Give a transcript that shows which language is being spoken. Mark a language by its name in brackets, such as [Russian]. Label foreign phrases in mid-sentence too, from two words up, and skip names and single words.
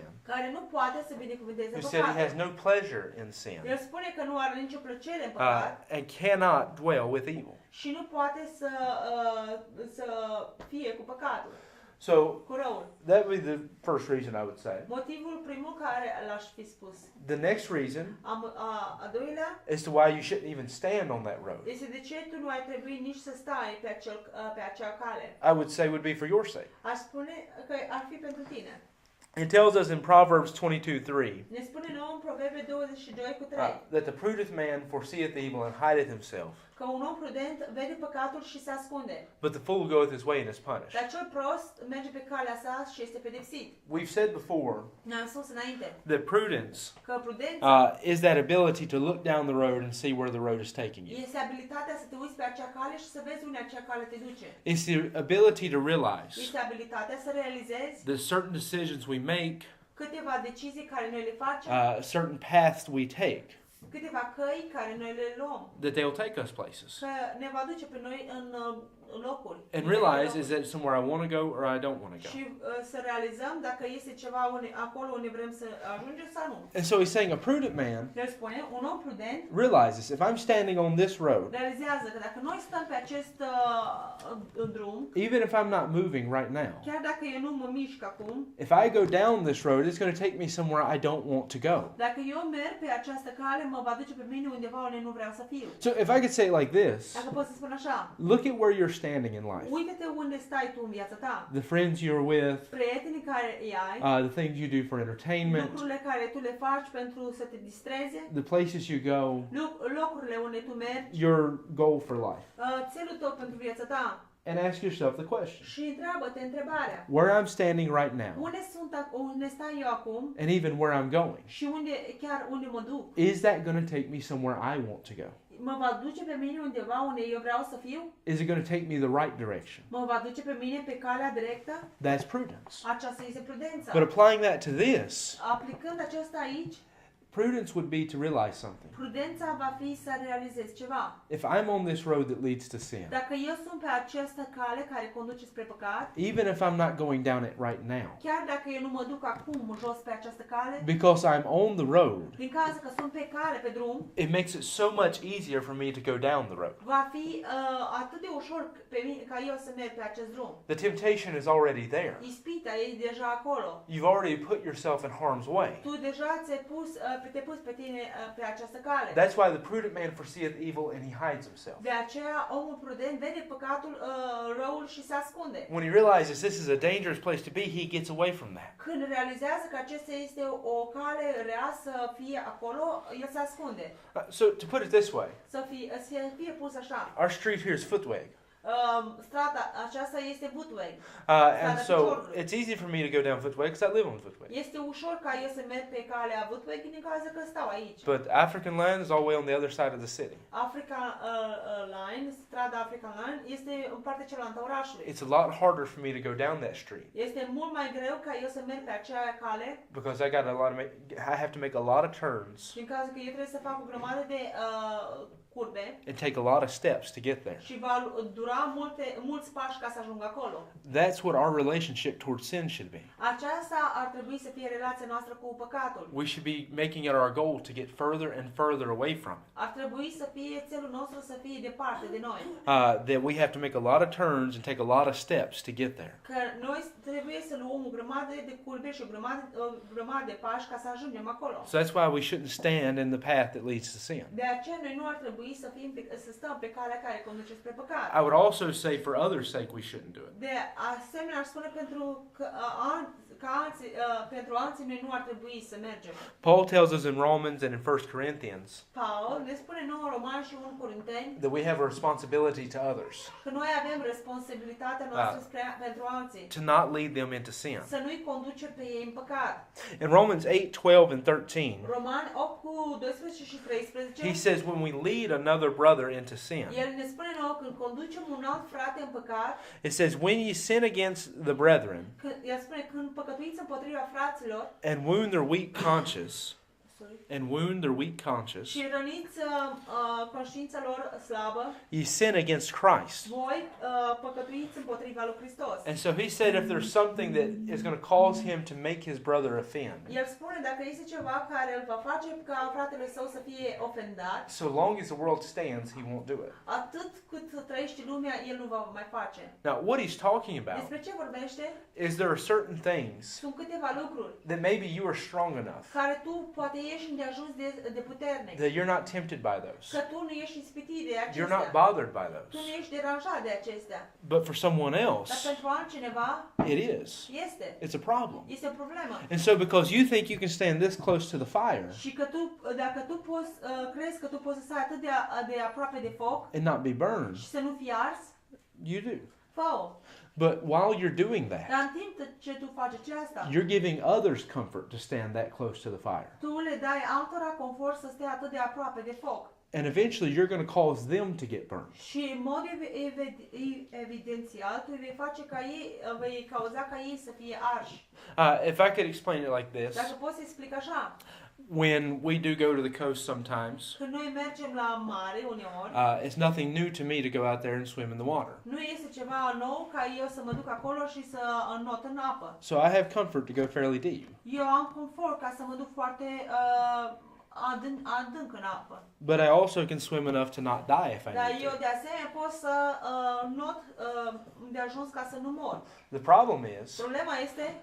[Romanian] care nu poate să binecuvânteze [English] who said He has [Romanian] păcatul. [English] no pleasure in sin, [Romanian] El spune că nu are nicio plăcere în păcat [English] and cannot dwell with evil. [Romanian] și nu poate să fie cu păcatul, [English] So [Romanian] cu răul. [English] that would be the first reason I would say. [Romanian] Motivul primul care l-aș fi spus. [English] The next reason [Romanian] A doilea [English] as to why you shouldn't even stand on that road, [Romanian] este de ce tu nu ai trebuit nici să stai pe acea cale. [English] I would say would be for your sake. [Romanian] Aș spune că ar fi pentru tine. [English] It tells us in Proverbs 22:3 [Romanian] Ne spune nouă în Proverbe 22:3 [English] that the prudent man foreseeth evil and hideth himself, [Romanian] că un om prudent vede păcatul și se ascunde, [English] but the fool goeth his way and is punished. [Romanian] dar cel prost merge pe calea sa și este pedepsit. [English] We've said before [Romanian] Ne-am spus înainte [English] that prudence [Romanian] că prudența [English] is that ability to look down the road and see where the road is taking you. [Romanian] este abilitatea să te uiți pe acea cale și să vezi unde acea cale te duce. [English] It's the ability to realize [Romanian] Este abilitatea să realizezi [English] that certain decisions we make, [Romanian] câteva decizii care noi le facem, [English] certain paths we take, [Romanian] câteva căi care noi le luăm, [English] that they'll take us places. [Romanian] că ne va duce pe noi în locuri. [English] And realize is that somewhere I want to go or I don't want to go. [Romanian] Și să realizăm dacă este ceva acolo unde vrem să ajungem sau nu. [English] And so he's saying a prudent man [Romanian] El spune, un om prudent [English] realizes if I'm standing on this road, [Romanian] realizează că dacă noi stăm pe acest drum, [English] even if I'm not moving right now, [Romanian] chiar dacă eu nu mă mișc acum, [English] if I go down this road, it's going to take me somewhere I don't want to go. [Romanian] dacă eu merg pe această cale, mă va duce pe mine undeva unde nu vreau să fiu. [English] So if I could say it like this, [Romanian] Dacă pot să spun așa, [English] look at where you're standing in life. [Romanian] uite-te unde stai tu în viața ta. [English] The friends you're with, [Romanian] Prietenii care îi ai, [English] the things you do for entertainment, [Romanian] lucrurile care tu le faci pentru să te distreze, [English] the places you go, [Romanian] locurile unde tu mergi, [English] your goal for life. [Romanian] țelul tău pentru viața ta. [English] And ask yourself the question. [Romanian] Și întreabă-te întrebarea. [English] Where I'm standing right now, [Romanian] Unde stai eu acum [English] and even where I'm going, [Romanian] și unde mă duc? [English] is that going to take me somewhere I want to go? [Romanian] Mă va duce pe mine undeva unde eu vreau să fiu? [English] Is it going to take me the right direction? [Romanian] Mă va duce pe mine pe calea directă? [English] That's prudence. [Romanian] Aceasta este prudența. [English] But applying that to this, [Romanian] Aplicând aceasta aici, [English] prudence would be to realize something. [Romanian] prudența va fi să realizezi ceva. [English] If I'm on this road that leads to sin, [Romanian] Dacă eu sunt pe această cale care conduce spre păcat, [English] even if I'm not going down it right now, [Romanian] chiar dacă eu nu mă duc acum jos pe această cale, [English] because I'm on the road, [Romanian] din cauza că sunt pe cale, pe drum, [English] it makes it so much easier for me to go down the road. [Romanian] va fi atât de ușor pe mine, ca eu să merg pe acest drum. [English] The temptation is already there. [Romanian] Ispita e deja acolo. [English] You've already put yourself in harm's way. [Romanian] Tu deja te-ai pus pe tine pe această cale. [English] That's why the prudent man foreseeth evil and he hides himself. [Romanian] De aceea omul prudent vede păcatul, răul și se ascunde. [English] When he realizes this is a dangerous place to be, he gets away from that. [Romanian] Când realizează că acesta este o cale rea să fie acolo, el se ascunde. [English] So to put it this way, [Romanian] Să fie pus așa. [English] our street here is Footweg. [Romanian] Strada aceasta este Footweg. [English] And so it's easy for me to go down Footweg because I live on Footweg. [Romanian] Este ușor ca eu să merg pe calea Footweg din cauza că stau aici. [English] But African land is all the way on the other side of the city. [Romanian] Strada African Line este în partea cealaltă a orașului. [English] It's a lot harder for me to go down that street [Romanian] Este mult mai greu ca eu să merg pe acea cale [English] because I have to make a lot of turns [Romanian] din cauza că eu trebuie să fac o grămadă de curbe [English] and take a lot of steps to get there. [Romanian] și va dura mulți pași ca să ajung acolo. [English] That's what our relationship towards sin should be. [Romanian] Aceasta ar trebui să fie relația noastră cu păcatul. [English] We should be making it our goal to get further and further away from it. [Romanian] Ar trebui să fie țelul nostru să fie departe de noi. [English] That we have to make a lot of turns and take a lot of steps to get there. [Romanian] Că noi trebuie să luăm o grămadă de curbe și o grămadă de pași ca să ajungem acolo. [English] So that's why we shouldn't stand in the path that leads to sin. [Romanian] De aceea noi nu ar trebui să stăm pe calea care conduce spre păcat. [English] I would also say for others' sake we shouldn't do it. [Romanian] De asemenea, aș spune pentru alții noi nu ar trebui să mergem. [English] Paul tells us in Romans and in 1 Corinthians [Romanian] Paul ne spune nouă în Romani și 1 Corinteni [English] that we have a responsibility to others [Romanian] că noi avem responsabilitatea noastră pentru alții. [English] to not lead them into sin. [Romanian] Să nu-i conducem pe ei în păcat. [English] In Romans 8:12 and 13, [Romanian] Romani 8 cu 12 și 13. [English] he says when we lead another brother into sin, [Romanian] El ne spune nouă când conducem un alt frate în păcat, [English] it says when ye sin against the brethren [Romanian] el spune când păcătuiți împotriva fraților [English] and wound their weak conscience, [Romanian] și răniți conștiința lor slabă, [English] ye sin against Christ. [Romanian] voi păcătuiți împotriva lui Hristos. [English] And so he said if there's something that is going to cause him to make his brother offend, [Romanian] El spune dacă este ceva care îl va face ca fratele său să fie ofendat, [English] so long as the world stands, he won't do it. [Romanian] atât cât trăiește lumea, el nu va mai face. [English] Now, what he's talking about [Romanian] Despre ce vorbește? [English] is there are certain things [Romanian] Sunt câteva lucruri [English] that maybe you are strong enough [Romanian] care tu poate ești îndeajuns de puternic. [English] that you're not tempted by those. [Romanian] Că tu nu ești ispitit de acestea. [English] You're not bothered by [Romanian] Tu nu [English] those. [Romanian] ești deranjat de acestea. [English] But for someone [Romanian] Dar [English] else, [Romanian] pentru altcineva [English] it is. [Romanian] este. [English] It's a problem. [Romanian] Este o problemă. [English] And so because you think you can stand this close to the fire [Romanian] Și că tu, dacă tu crezi că tu poți să stai atât de aproape de foc [English] and not be burned, [Romanian] și să nu fii ars, [English] you do. [Romanian] fă-o. [English] But while you're doing that, [Romanian] Dar în timp ce tu faci aceasta, [English] you're giving others comfort to stand that close to the fire. [Romanian] tu le dai altora confort să stea atât de aproape de foc. [English] And eventually you're going to cause them to get burned. [Romanian] Și în mod evidențial, tu vei cauza ca ei să fie arși. [English] If I could explain it like this, [Romanian] Dacă poți să explic așa, [English] when we do go to the coast sometimes, [Romanian] când noi mergem la mare uneori, [English] it's nothing new to me to go out there and swim in the water. [Romanian] nu este ceva nou ca eu să mă duc acolo și să înnot în apă. [English] So I have comfort to go fairly deep. [Romanian] Eu am confort ca să mă duc foarte adânc în apă. [English] But I also can swim enough to not die if I [Romanian] Dar [English] need [Romanian] eu [English] to. [Romanian] de asemenea pot să not de ajuns ca să nu mor. [English] The problem is, [Romanian] Problema este,